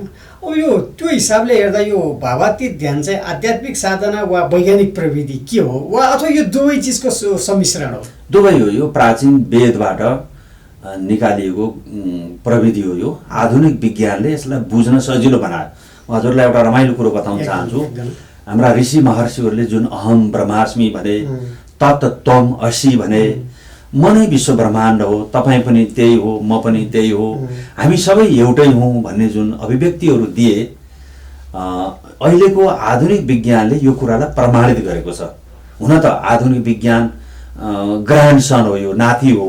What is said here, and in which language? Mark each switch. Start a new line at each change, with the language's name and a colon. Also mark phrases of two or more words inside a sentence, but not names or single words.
Nepali: अब यो त्यो हिसाबले हेर्दा यो भावातीत ध्यान चाहिँ आध्यात्मिक साधना वा वैज्ञानिक प्रविधि के हो, वा अथवा यो दुवै चिजको सम्मिश्रण हो? दुवै हो। यो प्राचीन वेदबाट निकालिएको प्रविधि हो। यो आधुनिक विज्ञानले यसलाई बुझ्न सजिलो बनायो। म हजुरलाई एउटा रमाइलो कुरो बताउन चाहन्छु। हाम्रा ऋषि महर्षिहरूले जुन
Sanskrit: अहम ब्रह्मास्मि
Nepali: भने,
Sanskrit: तत् त्वम असि
Nepali: भने, म नै विश्व ब्रह्माण्ड हो, तपाईँ पनि त्यही हो, म पनि त्यही हो, हामी सबै एउटै हौँ भन्ने जुन अभिव्यक्तिहरू दिए, अहिलेको आधुनिक विज्ञानले यो कुरालाई प्रमाणित गरेको छ। हुन त आधुनिक विज्ञान ग्रान्डसन हो, यो नाति हो।